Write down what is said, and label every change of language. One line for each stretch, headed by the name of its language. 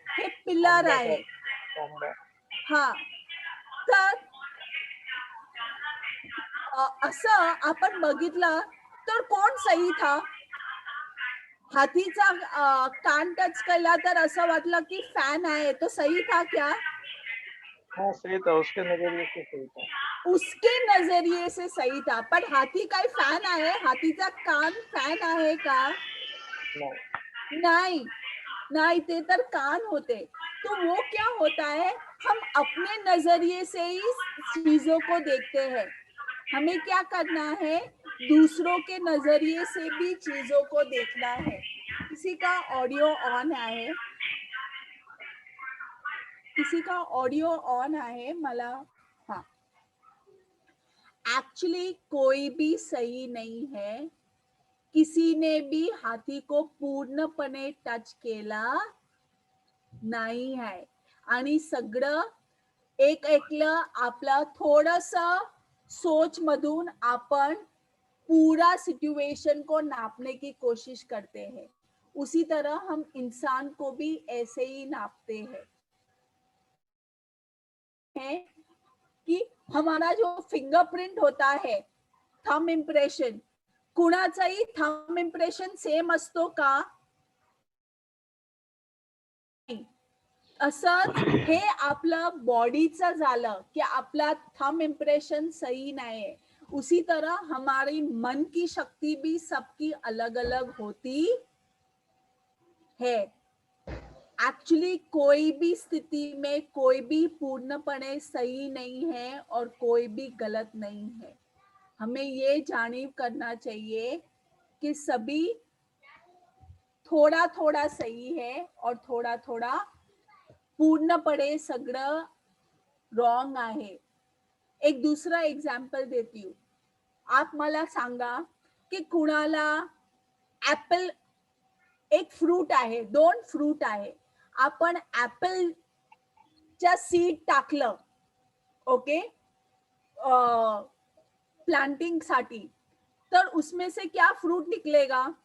Marathi: हे पिलर आहे. हा, तर असं आपण बघितलं तर कोण सही था? हाथीचा कान टच केला तर असं वाटलं की फॅन आहे,
Hindi: तो सही था क्या? हाँ सही था, उसके नजरिए से सही था. उसके नजरिए से सही था.
Marathi: पण हाथी काय फॅन आहे? हाथीचा कान फॅन आहे का?
Hindi: नहीं,
Marathi: ते तर कान होते.
Hindi: तो वो क्या होता है, हम अपने नजरिए से ही चीजों को देखते हैं. हमें क्या करना है, दूसरों के नजरिए से भी चीजों को देखना है. किसी का ऑडियो ऑन आहे? किसी का ऑडियो ऑन आहे? मला हाँ, एक्चुअली कोई भी सही नहीं है. किसी ने भी हाथी को पूर्णपणे टच केला नाही आहे.
Marathi: आणि सगळं एक ऐकलं आपलं थोडस सोच मधून आपण
Hindi: पूरा सिचुएशन को नापने की कोशिश करते हैं. उसी तरह हम इंसान को भी ऐसे ही नापते हैं कि हमारा जो फिंगरप्रिंट होता है, thumb impression,
Marathi: कुणाचाही thumb impression same असतो का? असंच हे आपलं बॉडीचं झालं की आपला थंब इम्प्रेशन
Hindi: सही नहीं है, उसी तरह हमारी मन की शक्ति भी सबकी अलग अलग होती है। एक्चुअली कोई भी स्थिति में कोई भी पूर्णपणे सही नहीं है और कोई भी गलत नहीं है। हमें ये जानिब करना चाहिए कि सभी थोड़ा थोड़ा सही है और थोड़ा थोड़ा
Marathi: पूर्णपणे सगळं रॉन्ग आहे।
Hindi: एक दूसरा एग्जाम्पल देती हूँ।
Marathi: आप मला सांगा की कुणाला ऍपल, एक फ्रूट आहे, दोन फ्रूट आहे, आपण ऍपलच्या सीड टाकलं, ओके, प्लांटिंग साठी, तर
Hindi: उसमें से क्या फ्रूट निकलेगा?